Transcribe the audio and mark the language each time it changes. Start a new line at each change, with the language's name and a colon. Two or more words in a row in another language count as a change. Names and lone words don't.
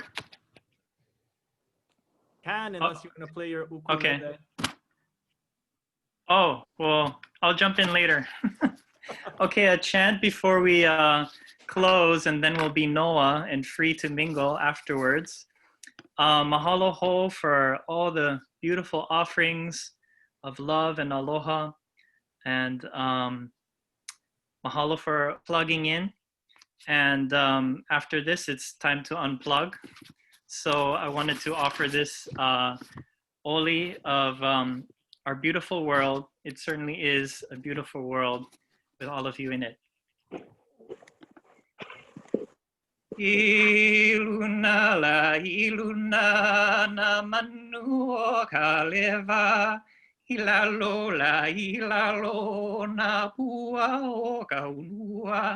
English: Can, unless you want to play your ukulele. Okay. Oh, well, I'll jump in later. Okay, a chant before we close, and then we'll be Noah and free to mingle afterwards.
Hawaiian: Mahalo ho
English: for all the beautiful offerings of love and aloha. And mahalo for plugging in. And after this, it's time to unplug. So I wanted to offer this oli of our beautiful world. It certainly is a beautiful world with all of you in it.
Hawaiian: Iluna la iluna na manu kaleva. Ilalo la ilalo na pua o kaunua.